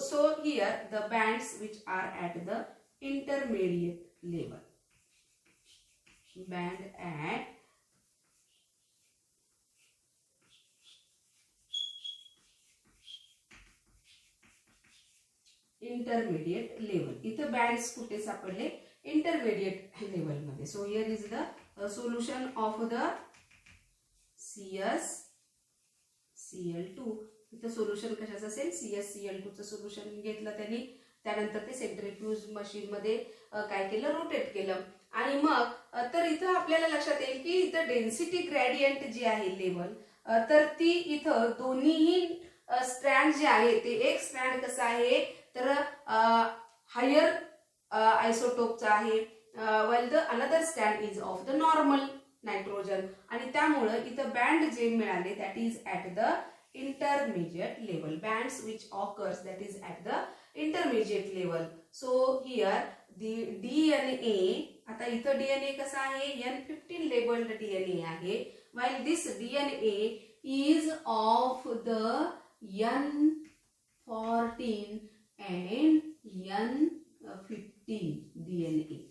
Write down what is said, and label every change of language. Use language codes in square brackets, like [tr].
[en] So here the bands which are at the intermediate level, band at intermediate level. [mr] इथे bands कुठे सापडले, intermediate level मध्ये. [en] So here is the solution of the CsCl2. [mr] इथं solution कशाचं असेल, CsCl2 चं solution घेतलं त्यांनी. त्यानंतर ते सेंट्रिफ्यूज मशीन मध्ये काय केलं, रोटेट केलं. आणि मग तर इथं आपल्याला लक्षात येईल की इथं डेन्सिटी ग्रेडियंट जी आहे लेवल, तर ती इथं दोन्हीही स्ट्रँड जे आहे ते एक स्ट्रँड कसं आहे तर हायर आयसोटोपचा आहे, [en] while the another strand is of the normal nitrogen. [mr] आणि त्यामुळे इथं बँड जे मिळाले [en] that is at the intermediate level, [mr] bands which occurs that is at the intermediate level. [en] So here the DNA, [mr] आता इथं DNA कसा आहे, [en] N15 labeled DNA आहे, while this DNA is of the N14 and N15 DNA.